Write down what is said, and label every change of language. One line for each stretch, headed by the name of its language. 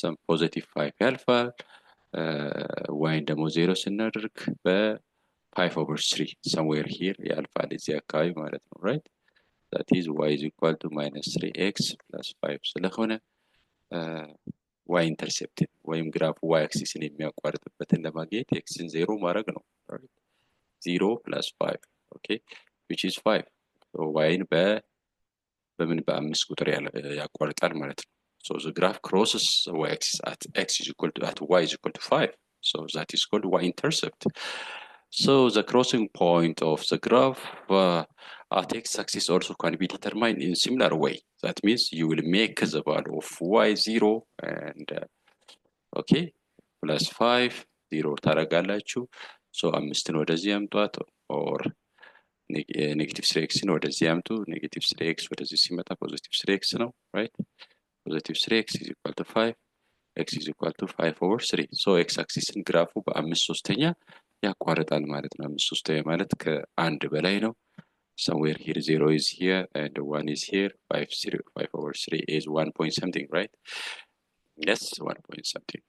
Amharic: ሰም ፖዚቲቭ 5 ያልፋል። ዋይን ደግሞ 0 ስናደርግ በ5
English: over 3 somewhere here
Amharic: ያልፋል እዚህ አካባቢ ማለት ነው። right?
English: that is y is equal to minus 3x plus 5
Amharic: ስለሆነ ዋይ ኢንተርሴፕት ወይም ግራፍ ዋይ አክሲስን የሚያቋርጥበትን ለማግኘት ኤክስን 0 ማድረግ ነው።
English: 0 plus 5 okay, which is 5. so
Amharic: ዋይን በምን በ5 ቁጥር ያቋርጣል ማለት ነው።
English: so the graph crosses the y-axis at x is equal to at y is equal to 5. So that is called y-intercept. So the crossing point of the graph at x-axis also can be determined in similar way. That means you will make the value of y 0 and okay plus 5 0
Amharic: ታረጋላችሁ።
English: so
Amharic: 5ን ወደዚህ ያምጧት
English: or negative 3x
Amharic: ወደዚህ ያምጡ።
English: negative 3x
Amharic: ወደዚህ ሲመጣ
English: positive 3x ነው right? positive 3x is equal to 5, x is equal to 5 over 3.
Amharic: so x አክሲስን ግራፉ በ5/3 ያቋርጣል ማለት ነው። 5/3 ማለት ከአንድ በላይ ነው።
English: somewhere here 0 is here and 1 is here. 5 over 3 is 1 point something, right? yes, 1 point something.